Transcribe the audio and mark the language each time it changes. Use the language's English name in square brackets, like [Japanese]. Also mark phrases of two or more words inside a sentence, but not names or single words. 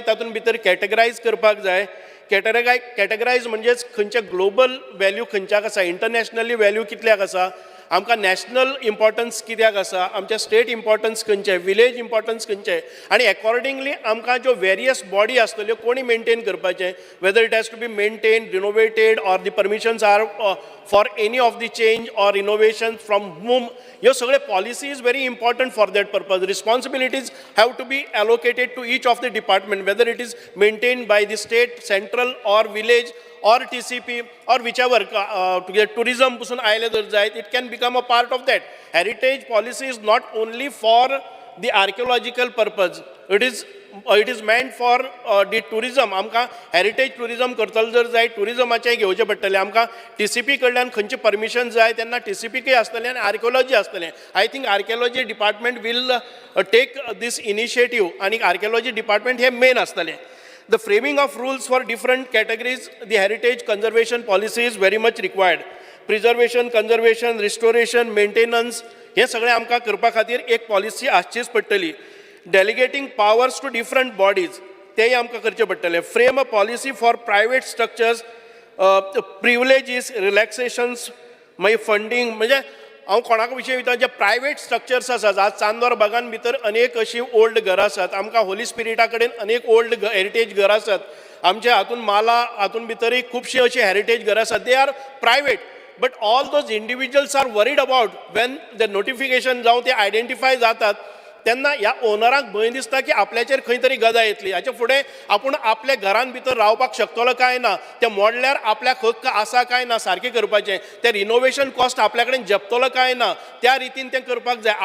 [Konkani] तातूंत भितर कॅटेगरायज करपाक जाय. कॅटेगरायज म्हणजेच खंयचे [English] global value [Konkani] खंयच्याक आसा, [English] internationally value [Konkani] कितल्याक आसा, आमकां [English] national importance [Konkani] कित्याक आसा, आमचे [English] state importance [Konkani] खंयचे, [English] village importance [Konkani] खंयचे आनी अकॉर्डिंगली आमकां ज्यो वेरियस बॉडी आसतल्यो कोणी मेंटेन करपाचे, [English] whether it has to be maintain, renovated or the permissions are for any of the change or innovation from whom, [Konkani] ह्यो सगळे [English] policy is very important for that purpose. Responsibilities have to be allocated to each of the department, whether it is maintained by the state, central or village or TCP or whichever, [Konkani] tourism pasun aile jar jayet, [English] it can become a part of that. Heritage policy is not only for the archaeological purpose, it is meant for the tourism. [Konkani] आमकां [English] heritage tourism [Konkani] करतलो जर जाय, टुरिजमाचें घेवचें पडटलें. आमकां TCP कडल्यान खंयची परमिशन जाय तेन्ना TCPकय आसतलें आनी आर्किओलॉजी आसतलें. [English] I think archaeology department will take this initiative [Konkani] आनी आर्किओलॉजी डिपार्टमेंट हे मेन आसतलें. [English] The framing of rules for different categories, the heritage conservation policy is very much required. Preservation, conservation, restoration, maintenance, [Konkani] हे सगळें आमकां करपा खातीर एक पॉलिसी आसचीच पडटली. [English] Delegating powers to different bodies, [Konkani] तेय आमकां करचें पडटलें. [English] Frame a policy for private structures, privileges, relaxations, [Konkani] मागीर फंडींग. म्हणजे हांव कोणाक विशयी विचार जे [English] private structures [Konkani] आसात, आज चांदोर बागान भितर अनेक अशीं ओल्ड घरां आसात. आमकां होली स्पिरिटा कडेन अनेक [English] old heritage [Konkani] घरां आसात. आमच्या हातून माला हातून भितरय खुबशीं अशीं हेरिटेज घरां आसात. [English] They are private, But all those individuals are worried about when the notification [Konkani] जावं ते आयडेंटिफाय जातात तेन्ना ह्या ओनराक भंय दिसता की आपल्याचेर खंय तरी गदा येतली. हाचे फुडें आपूण आपल्या घरान भितर रावपाक शकतलो काय ना, ते मोडल्यार आपल्याक हक्क आसा काय ना सारकें करपाचें, ते रिनोवेशन कॉस्ट आपल्या कडेन जपतलो काय ना, त्या रितीन तें करपाक जाय.